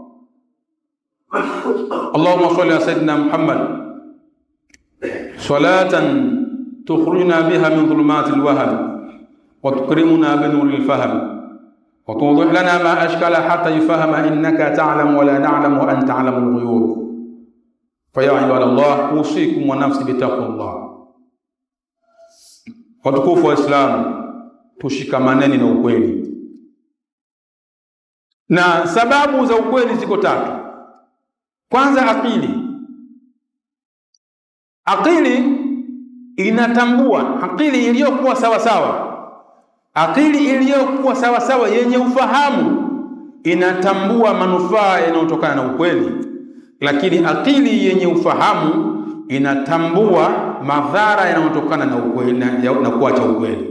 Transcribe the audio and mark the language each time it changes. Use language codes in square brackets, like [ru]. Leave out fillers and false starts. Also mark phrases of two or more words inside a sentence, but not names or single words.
[ar] اللهم صل على سيدنا محمد صلاة تخرجنا بها من ظلمات الوهم وتكرمنا بنور الفهم وتوضح لنا ما أشكال حتى يفهم إنك تعلم ولا نعلم وأنت تعلم الغيوب. فيا عباد الله أوصيكم ونفسي بتقوى الله. [sw] Watukufu wa Islam, tushikamaneni na ukweli. Na sababu za ukweli ziko tatu. Kwanza, akili. Akili inatambua, akili iliyokuwa sawa sawa, akili iliyokuwa sawa sawa yenye ufahamu inatambua manufaa yanayotokana na ukweli, lakini akili yenye ufahamu inatambua madhara yanayotokana na ukweli na kuacha ukweli.